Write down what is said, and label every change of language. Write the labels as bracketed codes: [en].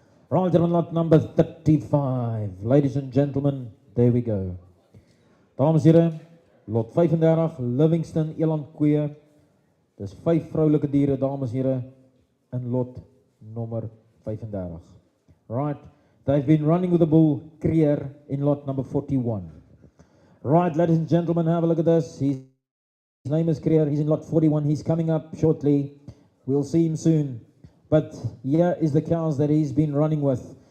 [en] Right, gentlemen, lot number 35. Ladies and gentlemen, there we go. [af] Dames en heren, lot 35, Livingston, Eland Koeie. Dis 5 vrouwelijke diere, dames en heren, in lot nummer 35. [en] Right, they've been running with the bull Creer in lot number 41. Right, ladies and gentlemen, have a look at this. His name is Creer, he's in lot 41, he's coming up shortly. We'll see him soon. But here is the cows that he's been running with.